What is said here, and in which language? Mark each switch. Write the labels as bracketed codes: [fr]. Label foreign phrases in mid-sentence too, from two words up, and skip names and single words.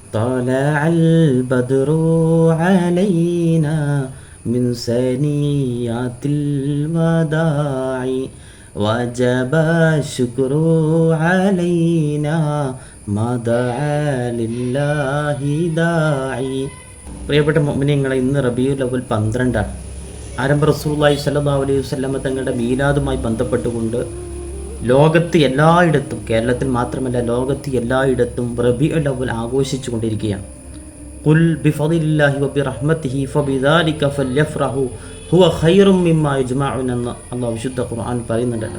[ar] طلع البدر علينا من ثنيات الوداع وجب الشكر علينا ما دعا لله داعي. [ml] പ്രിയപ്പെട്ട മുഅ്മിനീങ്ങളെ, ഇന്ന് റബീഉൽ അവ്വൽ 12 ആരംഭ [ar] رسول الله صلى الله عليه وسلم [ml] തങ്ങളുടെ മീലാദുമായി ബന്ധപ്പെട്ടുകൊണ്ട് ലോകത്ത് എല്ലായിടത്തും, കേരളത്തിൽ മാത്രമല്ല ലോകത്ത് എല്ലായിടത്തും റബീഉൽ അവ്വൽ ആഘോഷിച്ചു കൊണ്ടിരിക്കുകയാണ്. [ar] قل بفضل الله وبرحمته فبذلك فليفرحوا هو خير مما يجمعون [ml] എന്ന് അല്ലാഹു വിശുദ്ധ ഖുർആൻ പറയുന്നുണ്ടല്ലോ.